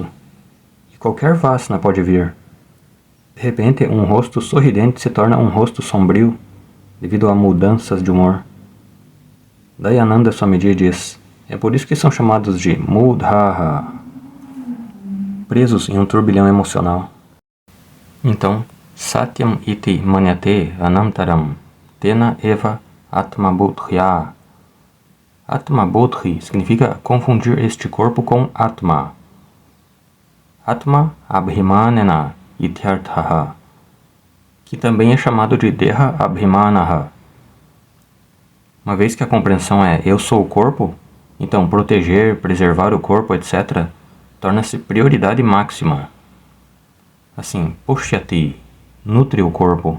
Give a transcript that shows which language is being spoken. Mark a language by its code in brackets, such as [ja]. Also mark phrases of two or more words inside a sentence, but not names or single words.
[pt] E qualquer vasana pode vir. De repente, um rosto sorridente se torna um rosto sombrio, devido a mudanças de humor. Dayananda Swamiji diz, é por isso que são chamados de Mudhaha, presos em um turbilhão emocional. Então, [sa] सत्यम् इति मन्यते अनन्तरं तेन एव आत्मबोध्या. [pt] Atmabodhi significa confundir este corpo com Atma. [sa] आत्म अभिमानेन इत्यर्थः, [pt] que também é chamado de [sa] देह अभिमानः. [pt] Uma vez que a compreensão é eu sou o corpo, então proteger, preservar o corpo, etc., torna-se prioridade máxima. Assim, pushyati, nutre o corpo.